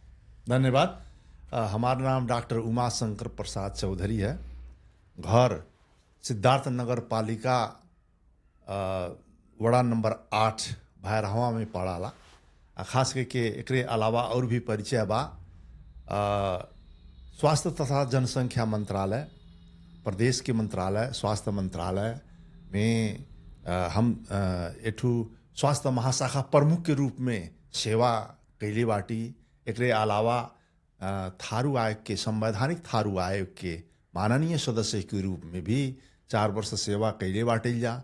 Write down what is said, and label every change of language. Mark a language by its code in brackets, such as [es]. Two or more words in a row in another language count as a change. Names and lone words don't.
[bho] धन्यवाद। हमारा नाम डॉक्टर उमा शंकर प्रसाद चौधरी है। घर सिद्धार्थ नगर पालिका वड़ा नंबर 8 भैरहवा में पड़ाला। खास करके एकरे अलावा और भी परिचय बा। स्वास्थ्य तथा जनसंख्या मंत्रालय, प्रदेश के मंत्रालय स्वास्थ्य मंत्रालय में हम एठू स्वास्थ्य महाशाखा प्रमुख के रूप में सेवा कैले बाटी। एकरे अलावा थारू आयोग के, संवैधानिक थारू आयोग के माननीय सदस्य के रूप में भी 4 वर्ष सेवा कैले बाटिल जा।